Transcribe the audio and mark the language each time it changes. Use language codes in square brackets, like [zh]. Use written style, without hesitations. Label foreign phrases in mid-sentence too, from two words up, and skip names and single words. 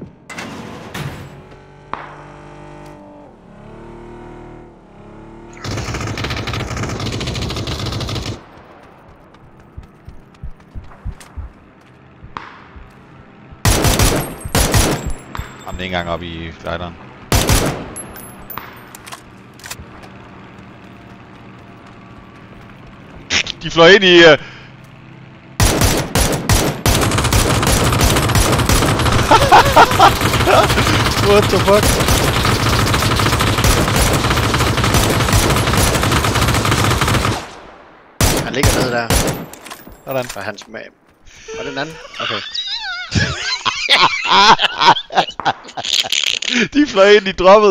[da] Jamen, det er ikke engang oppe i flighteren. De fløj ind i... [en] What the fuck? [da] Han ligger nede der. Hvordan? Og hans mag. Og den anden? Okay. De fløj ind i droppet.